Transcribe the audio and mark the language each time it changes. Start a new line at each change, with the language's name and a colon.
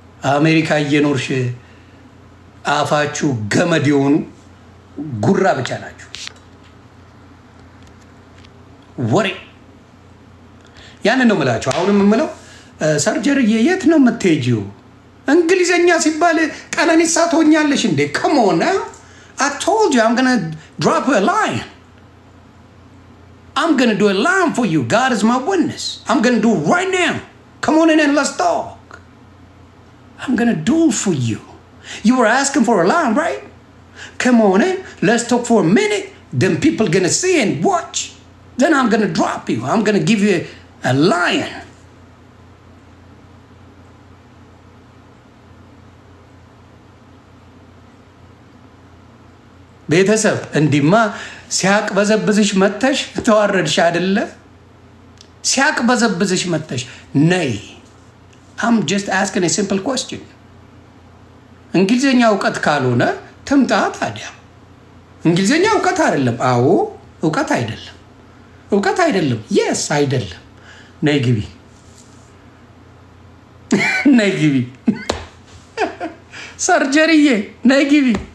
Amharic: አሜሪካ እየኖርሽ አፋችሁ ገመድ የሆኑ ጉራ ብቻ ናችሁ። ወሬ ያን ነው የምላችሁ። አሁንም የምለው ሰርጀሪ የት ነው የምትሄጂው? እንግሊዘኛ ሲባል ቀነኒሳ ትሆኛለሽ እንዴ?
English: come on now. I told you I'm going to drop a line. I'm going to do a line for you. God is my witness. I'm going to do it right now. Come on in and let's talk. I'm going to do it for you. You were asking for a line, right? Come on in. Let's talk for a minute. Then people going to see and watch. Then I'm going to drop you. I'm going to give you a lion.
Amharic: ቤተሰብ እንዲማ ሲያቅ በዘብዝሽ መተሽ ተዋረድሽ አይደለ? ሲያቅ በዘብዝሽ መተሽ ነይ።
English: I'm just asking a simple question.
Amharic: እንግሊዘኛ ዕውቀት ካልሆነ ትምጣ ታዲያ። እንግሊዘኛ ዕውቀት አይደለም። አዎ ዕውቀት አይደለም። ዕውቀት አይደለም። yes አይደለም። ነይ ግቢ። ነይ ግቢ። ሰርጀሪዬ ነይ ግቢ።